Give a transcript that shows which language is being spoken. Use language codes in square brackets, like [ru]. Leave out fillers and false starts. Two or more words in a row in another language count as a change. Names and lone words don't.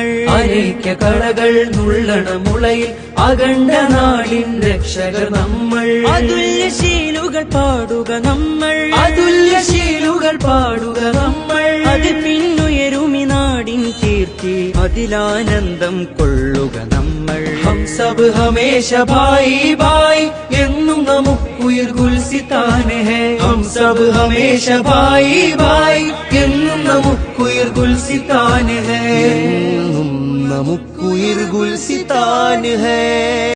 [ml] അനൈക്യ കളകൾ നുള്ളണ മുളയിൽ അഖണ്ഡ നാടിൻ രക്ഷകർ നമ്മൾ. അതുല്യശീലുകൾ പാടുക നമ്മൾ. അതുല്യശീലുകൾ പാടുക നമ്മൾ. അത് പിന്നുയരുമി നാടിൻ കീർത്തി, അതിലാനന്ദം കൊള്ളുക നമ്മൾ. [hi] हम सब हमेशा भाई भाई [ml] എന്നും നമുക്കുയിർ ഗുൽസിത്താൻ [hi] है. हम सब हमेशा भाई भाई [ml] എന്നും നമുക്കുയിർ ഗുൽസിത്താൻ [hi] है. [ml] എന്നും നമുക്കുയിർ ഗുൽസിത്താൻ है.